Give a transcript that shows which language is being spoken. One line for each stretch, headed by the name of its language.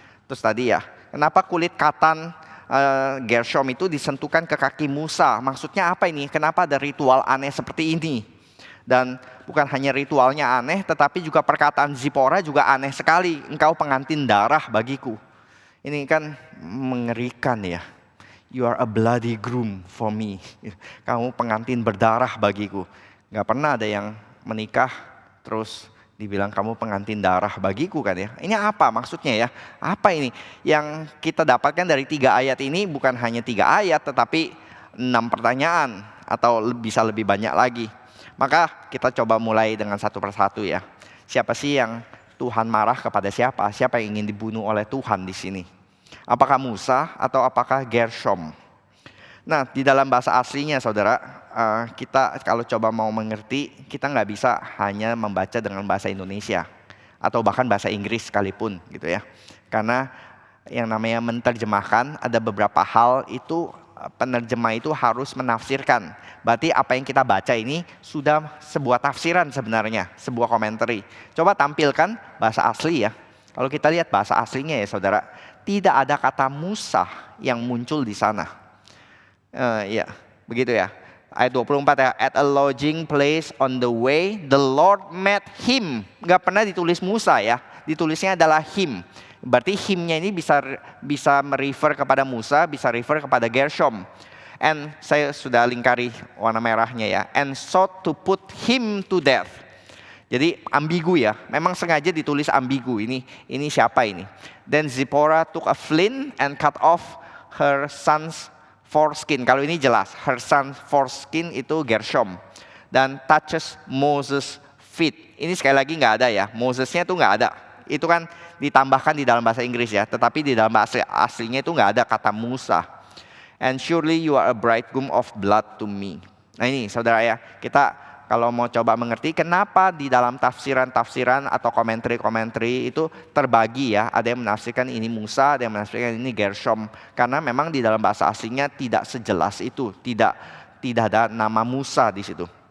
Indonesian: Terus tadi ya, kenapa kulit katan Gershom itu disentuhkan ke kaki Musa? Maksudnya apa ini? Kenapa ada ritual aneh seperti ini? Dan bukan hanya ritualnya aneh, tetapi juga perkataan Zipora juga aneh sekali. Engkau pengantin darah bagiku. Ini kan mengerikan ya.
English: You are a bloody groom for me.
Indonesian: Kamu pengantin berdarah bagiku. Gak pernah ada yang menikah terus dibilang kamu pengantin darah bagiku kan ya. Ini apa maksudnya ya? Apa ini? Yang kita dapatkan dari 3 ayat ini bukan hanya 3 ayat tetapi 6 pertanyaan atau bisa lebih banyak lagi. Maka kita coba mulai dengan satu persatu ya. Siapa sih yang Tuhan marah kepada siapa? Siapa yang ingin dibunuh oleh Tuhan di sini? Apakah Musa atau apakah Gershom? Nah di dalam bahasa aslinya saudara, kita kalau coba mau mengerti, kita nggak bisa hanya membaca dengan bahasa Indonesia atau bahkan bahasa Inggris sekalipun gitu ya. Karena yang namanya menerjemahkan, ada beberapa hal itu penerjemah itu harus menafsirkan. Berarti apa yang kita baca ini sudah sebuah tafsiran sebenarnya, sebuah komentari. Coba tampilkan bahasa asli ya. Kalau kita lihat bahasa aslinya ya saudara, tidak ada kata Musa yang muncul di sana. Ya, begitu ya. Ayat 24 ya,
English: at a lodging place on the way, the Lord met him.
Indonesian: Gak pernah ditulis Musa ya, ditulisnya adalah him. Berarti himnya ini bisa merefer kepada Musa, bisa refer kepada Gershom.
English: And
Indonesian: saya sudah lingkari warna merahnya ya,
English: and sought to put him to death.
Indonesian: Jadi ambigu ya, memang sengaja ditulis ambigu. Ini siapa ini?
English: Then Zipporah took a flint and cut off her son's foreskin.
Indonesian: Kalau ini jelas,
English: her son's foreskin
Indonesian: itu Gershom. Dan
English: touches Moses' feet.
Indonesian: Ini sekali lagi nggak ada ya, Mosesnya itu nggak ada. Itu kan ditambahkan di dalam bahasa Inggris ya, tetapi di dalam bahasa aslinya itu nggak ada kata Musa.
English: And surely you are a bridegroom of blood to me.
Indonesian: Nah ini saudara ya, kita kalau mau coba mengerti kenapa di dalam tafsiran-tafsiran atau komentari-komentari itu terbagi ya. Ada yang menafsirkan ini Musa, ada yang menafsirkan ini Gershom. Karena memang di dalam bahasa aslinya tidak sejelas itu, tidak ada nama Musa di situ.